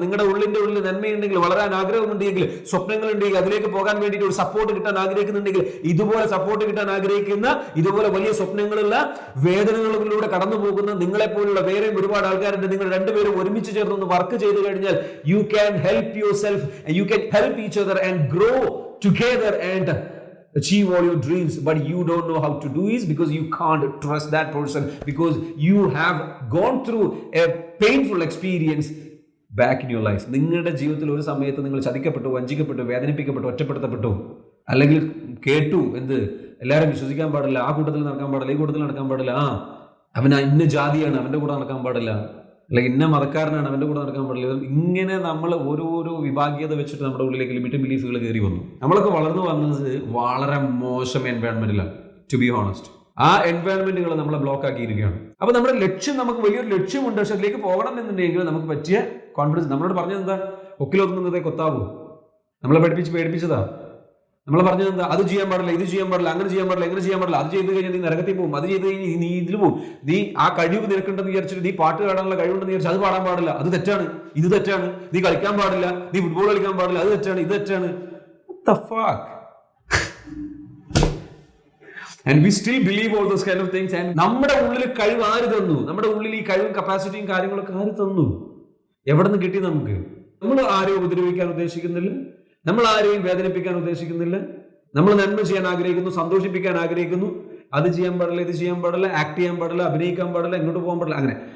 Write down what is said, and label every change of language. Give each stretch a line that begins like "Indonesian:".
Malayalam: നിങ്ങളുടെ ഉള്ളിന്റെ ഉള്ളിൽ നന്മയുണ്ടെങ്കിൽ, വളരാൻ ആഗ്രഹമുണ്ടെങ്കിൽ, സ്വപ്നങ്ങളുണ്ടെങ്കിൽ, അതിലേക്ക് പോകാൻ വേണ്ടിയിട്ട് ഒരു സപ്പോർട്ട് കിട്ടാൻ ആഗ്രഹിക്കുന്നുണ്ടെങ്കിൽ, ഇതുപോലെ സപ്പോർട്ട് കിട്ടാൻ ആഗ്രഹിക്കുന്ന, ഇതുപോലെ വലിയ സ്വപ്നങ്ങളുള്ള, വേദനകളിലൂടെ കടന്നു പോകുന്ന നിങ്ങളെപ്പോലുള്ള വേറെയും ഒരുപാട് ആൾക്കാരുണ്ട്. നിങ്ങൾ രണ്ടുപേരും ഒരുമിച്ച് ചേർന്ന് വർക്ക് ചെയ്തു കഴിഞ്ഞാൽ
English: You can help yourself, you can help each other and grow together and achieve all your dreams. But you don't know how to do it because you can't trust that person, because you have gone through a painful experience back in your life.
Malayalam: നിങ്ങളുടെ ജീവിതത്തിൽ ഒരു സമയത്ത് നിങ്ങൾ ചതിക്കപ്പെട്ടു, വഞ്ചിക്കപ്പെട്ടു, വേദനിപ്പിക്കപ്പെട്ടു, ഒറ്റപ്പെടുത്തപ്പെട്ടു, അല്ലെങ്കിൽ കേട്ടു എന്ത് എല്ലാവരും വിശ്വസിക്കാൻ പാടില്ല, ആ കൂട്ടത്തിൽ നടക്കാൻ പാടില്ല, ഈ കൂട്ടത്തിൽ നടക്കാൻ പാടില്ല, അവൻ ഇന്ന ജാതിയാണ് അവൻ്റെ കൂടെ നടക്കാൻ പാടില്ല, അല്ലെങ്കിൽ ഇന്ന മതക്കാരനാണ് അവൻ്റെ കൂടെ നടക്കാൻ പാടില്ല. ഇങ്ങനെ നമ്മൾ ഓരോരോ വിഭാഗീയത വെച്ചിട്ട് നമ്മുടെ ഉള്ളിലേക്ക് ലിമിറ്റിംഗ് ബിലീഫുകൾ കയറി വന്നു. നമ്മളൊക്കെ വളർന്നു വന്നത് വളരെ മോശം എൻവയോൺമെന്റിലാണ്,
English: To be honest.
Malayalam: ആ എൻവയോൺമെന്റുകൾ നമ്മളെ ബ്ലോക്ക് ആക്കിയിരിക്കുകയാണ്. അപ്പൊ നമ്മുടെ ലക്ഷ്യം, നമുക്ക് വലിയൊരു ലക്ഷ്യമുണ്ട്, പക്ഷെ അതിലേക്ക് പോകണം എന്നുണ്ടെങ്കിൽ നമുക്ക് പറ്റിയ കോൺഫിഡൻസ്. നമ്മളോട് പറഞ്ഞത് എന്താ? ഒക്കിലൊതുങ്ങുന്നതേ കൊത്താവൂ. നമ്മളെ പേടിപ്പിച്ചതാ. നമ്മൾ പറഞ്ഞത് എന്താ? അത് ചെയ്യാൻ പാടില്ല, ഇത് ചെയ്യാൻ പാടില്ല, അങ്ങനെ ചെയ്യാൻ പാടില്ല, എങ്ങനെ ചെയ്യാൻ പാടില്ല, അത് ചെയ്ത് കഴിഞ്ഞാൽ നീ നരകത്തിൽ പോകും, അത് ചെയ്ത് കഴിഞ്ഞാൽ നീ ഇതിൽ പോകും, നീ ആ കഴിവ് നിനക്കുണ്ടെന്ന് വിചാരിച്ചിട്ട് നീ പാട്ട് പാടാനുള്ള കഴിവുണ്ടെന്ന് വിചാരിച്ചു അത് പാടാൻ പാടില്ല, അത് തെറ്റാണ്, ഇത് തെറ്റാണ്, നീ കളിക്കാൻ പാടില്ല, നീ ഫുട്ബോൾ കളിക്കാൻ പാടില്ല, അത് തെറ്റാണ്, ഇത് തെറ്റാണ്.
English: What the fuck? And we still believe all those kind of things.
Malayalam: And നമ്മുടെ ഉള്ളിൽ കഴിവ് ആര് തന്നു? നമ്മുടെ ഉള്ളിൽ ഈ കഴിവും കപ്പാസിറ്റിയും കാര്യങ്ങളൊക്കെ ആര് തന്നു? എവിടെ നിന്ന് കിട്ടി നമുക്ക്? നമ്മൾ ആരെയും ഉപദ്രവിക്കാൻ ഉദ്ദേശിക്കുന്നില്ല, നമ്മൾ ആരെയും വേദനിപ്പിക്കാൻ ഉദ്ദേശിക്കുന്നില്ല, നമ്മൾ നന്മ ചെയ്യാൻ ആഗ്രഹിക്കുന്നു, സന്തോഷിപ്പിക്കാൻ ആഗ്രഹിക്കുന്നു. അത് ചെയ്യാൻ പാടില്ല, ഇത് ചെയ്യാൻ പാടില്ല, ആക്ട് ചെയ്യാൻ പാടില്ല, അഭിനയിക്കാൻ പാടില്ല, ഇങ്ങോട്ട് പോകാൻ പാടില്ല, അങ്ങനെ.